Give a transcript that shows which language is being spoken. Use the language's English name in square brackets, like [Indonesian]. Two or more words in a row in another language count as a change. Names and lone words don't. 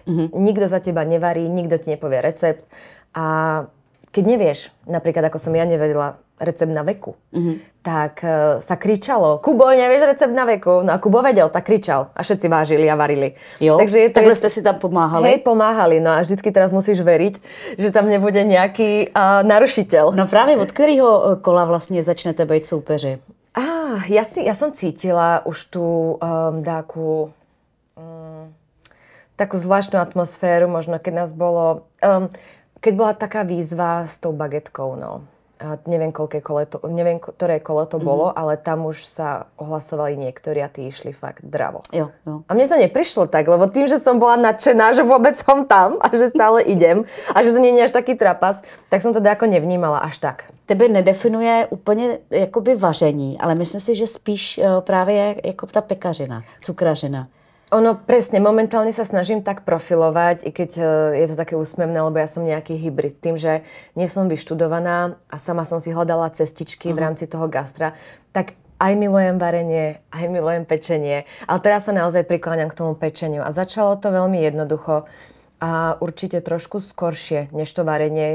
[Slovak] Nikto za teba nevarí, nikto ti nepovie recept a keď nevieš, napríklad ako som ja nevedela recept na veku, tak sa kričalo, Kubo, nevieš recept na veku? No a Kubo vedel, tak kričal a všetci vážili a varili. [Czech] Jo, takže takhle ste si tam pomáhali? [Slovak] Hej, pomáhali, no a vždycky teraz musíš veriť, že tam nebude nejaký narušiteľ. [Czech] No právě od kterého kola vlastně začnete být soupeři? [Slovak] Ja som cítila už tú takú zvláštnu atmosféru, možno keď nás bolo, keď bola taká výzva s tou bagetkou, no. Neviem, ktoré kolo to bolo, ale tam už sa ohlasovali niektorí a tí išli fakt dravo. [Czech] Jo. [Slovak] A mne to neprišlo tak, lebo tým, že som bola nadšená, že vôbec som tam a že stále idem a že to nie je až taký trapas, tak som to ako nevnímala až tak. [Czech] Tebe nedefinuje úplně jakoby vaření, ale myslím si, že spíš právě jako ta pekařina, cukrařina. [Slovak] Ono presne, momentálne sa snažím tak profilovať, i keď je to také úsmevné, lebo ja som nejaký hybrid. Tým, že nie som vyštudovaná a sama som si hľadala cestičky v rámci toho gastra, tak aj milujem varenie, aj milujem pečenie. Ale teraz sa naozaj prikláňam k tomu pečeniu. A začalo to veľmi jednoducho a určite trošku skoršie, než to varenie.